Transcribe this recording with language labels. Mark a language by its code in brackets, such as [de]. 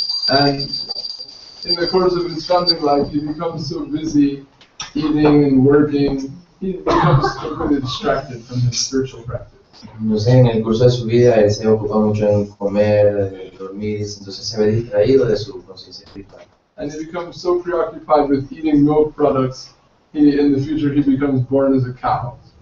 [en] And in the course of his family life, he becomes so busy eating and working, he becomes completely distracted from his spiritual practice. [es] Entonces, en el curso de su vida, él se ocupa mucho en comer, en dormir, entonces se ve distraído de su conciencia espiritual. [en] And he becomes so preoccupied with eating milk products, in the future he becomes born as a cow.